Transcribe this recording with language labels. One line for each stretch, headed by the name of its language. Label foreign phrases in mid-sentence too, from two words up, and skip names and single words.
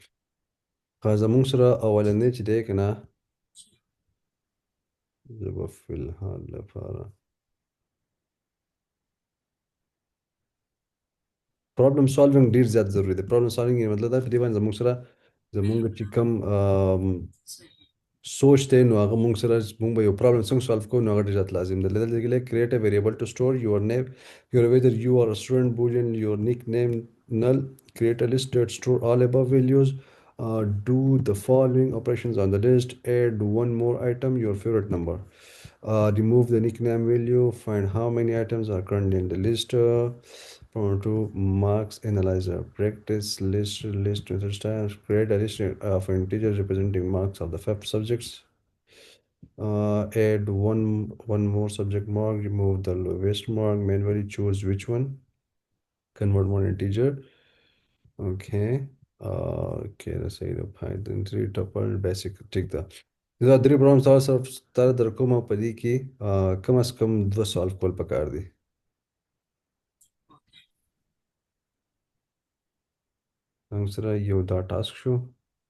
Pashto: ښه زمونږ سره اولنی چې دی که نه، زه به فی الحال لپاره
English: problem solving
Pashto: ډیر زیات ضروری دی.
English: problem solving
Pashto: یې مطلب دا په دې باندې زموږ سره زموږ چې کوم سوچ دی نو هغه موږ سره موږ به یو پرابلم څنګه سالو کوو نو هغه ډېر زیات لازم دی. دلته لیکلی
English: create a variable to store your name your whether you are a student boolean your nickname null. Create a list that store all above values. Do the following operations on the list. Add one more item, your favorite number. Remove the nickname value. Find how many items are currently in the list. To marks analyzer. Practice list method styles. Create a list of integers representing marks of the five subjects. Add one more subject mark. Remove the lowest mark. Manually choose which one. Convert one integer. Okay. Okay, that's it. Python 3 tuple basic
Pashto: ټیک ده. دا درې پرابلم تاسو سره در کومه په دې کې کم از کم دوه سوال کول پکار دي. موږ سره یو دا ټاسک شو.